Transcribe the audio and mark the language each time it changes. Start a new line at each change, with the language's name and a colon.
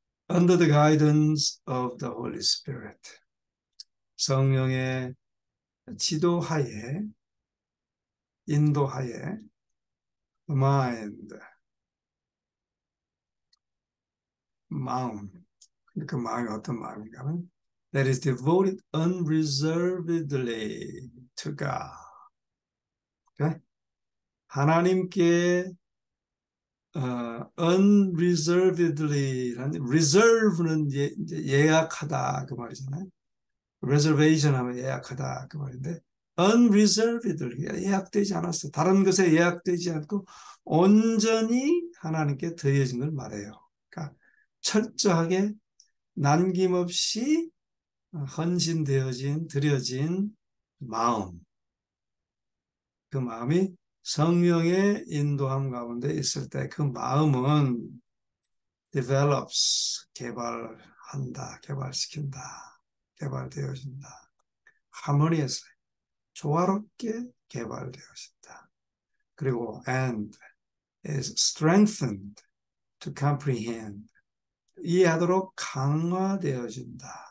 English: Under the guidance of the Holy Spirit.
Korean: 성령의 지도하에, 인도하에, mind, 마음. 그 마음이 어떤 마음인가 하면
English: that is devoted unreservedly to God. Okay?
Korean: 하나님께 unreservedly, reserve는 이제 예약하다 그 말이잖아요. reservation 하면 예약하다 그 말인데 unreservedly 예약되지 않았어. 다른 것에 예약되지 않고 온전히 하나님께 드려진 걸 말해요. 그러니까 철저하게 남김없이 헌신되어진 드려진 마음, 그 마음이 성령의 인도함 가운데 있을 때 그 마음은 develops, 개발한다, 개발시킨다, 개발되어진다. harmoniously, 조화롭게 개발되어진다. 그리고
English: and is strengthened to comprehend,
Korean: 이해하도록 강화되어진다.